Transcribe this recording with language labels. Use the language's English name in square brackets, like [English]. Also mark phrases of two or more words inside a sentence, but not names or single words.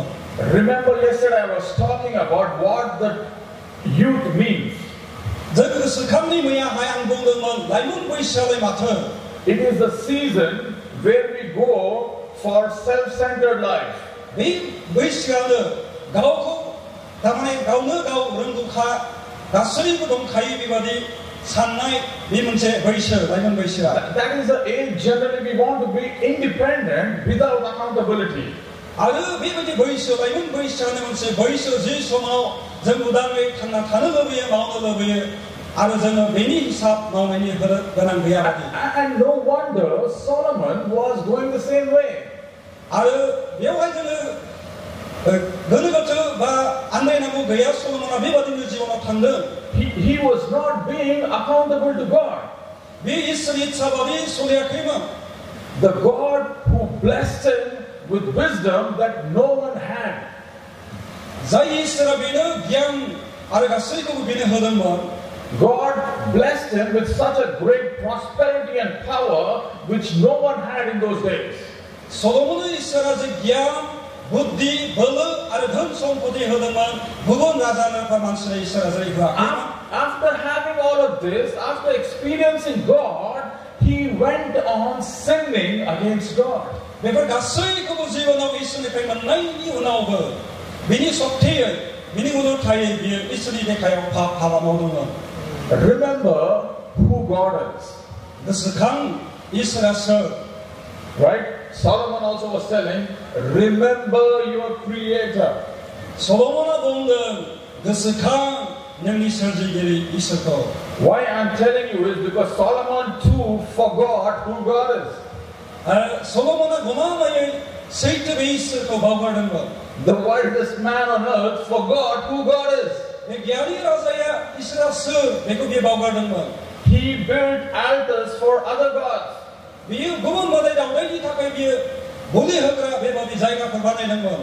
[English] Remember yesterday I was talking about what the youth means. [Bodo] जों गोसोखांनि मैयाहाय आं बुंदोंमोन लाइमोन बैसोआलाय माथो. [English] It is the season where we go for self-centered life. [Bodo] बे बैसोआनो गावखौ थारमाने गावनो गाव रोंगौखा गासैबो दंखायो बेबायदि साननाय बे मोनसे बैसो लाइमोन बैसोआ. [English] That is the age generally we want to be independent without accountability. [Bodo] आरो बेबायदि बैसो लाइमोन बैसोआनो मोनसे बैसो जि समाव जों उदाङै थांना थानो लुबैयो मावनो लुबैयो आरो जोङो बेनि हिसाब मावनायनि गोनां गैया बायदि. [English] And no wonder Solomon was going the same way. [Bodo] आरो बेवहाय जोङो गोनो गोथो बा आन्दायनांगौ गैया. सल'मना बेबादिनो जिबनाव थांदों. [English] He was not being accountable to God. [Bodo] बे इसोरनि इच्छा बादि सलियाखैमोन. [English] The God who blessed him with wisdom that no one had. [Bodo] जाय इसोरा बेनो गियान आरो गासैखौबो बेनो होदोंमोन. [English] God blessed him with such a great prosperity and power which no one had in those days. [Bodo] सल'मननो इसोरा जे गियान बुद्धि बोलो आरो धन सम्पति होदोंमोन गुबुन राजानो बा मानसिनो इसोरा जेरै होआखैमोन. [English] After having all of this, after experiencing God, he went on sinning against God. [Bodo] बेफोर गासैखौबो जिबनाव इसोरनिफ्राय मोननायनि उनावबो बिनि सक्तियै बिनि उलथायै बियो इसोरनि देखायाव हाबा मावदोंमोन. [English] Remember who God is. [Bodo] गोसोखां इसोरा सोर. [English] Right? Solomon also was telling, remember your creator. [Bodo] सल'मना बुंदों गोसोखां नोंनि सोरजिगिरि इसोरखौ. [English] Why I'm telling you is because Solomon too forgot who God is. [Bodo] सल'मना गमामायै सैथो बे इसोरखौ बावगारदोंमोन. [English] The wisest man on earth forgot who God is. [Bodo] बे गियानि राजाया इसोरा सोर बेखौ बियो बावगारदोंमोन. [English] He built altars for other gods. [Bodo] बियो गुबुन मोदाय दावदायनि थाखाय बियो बुलि होग्रा बेबादि जायगाफोर बानायदोंमोन.